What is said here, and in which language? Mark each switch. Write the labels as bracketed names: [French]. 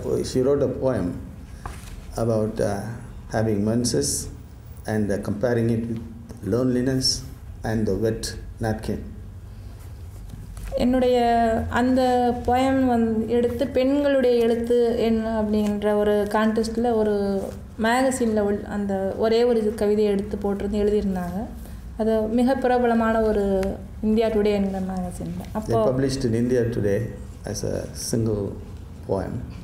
[English] She wrote a poem about having menses and comparing it with loneliness and the wet napkin. [Tamil] என்னுடைய அந்த poem எடுத்து பெண்களுடைய எழுத்து என்ன அப்படின்ற ஒரு கான்டெஸ்ட்டில் ஒரு மேகசினில் அந்த ஒரே ஒரு கவிதையை எடுத்து போட்டிருந்து எழுதியிருந்தாங்க. அது மிக பிரபலமான ஒரு இந்தியா டுடே என்கிற மேகசினில். [English] அப்போ published in India Today as a single poem.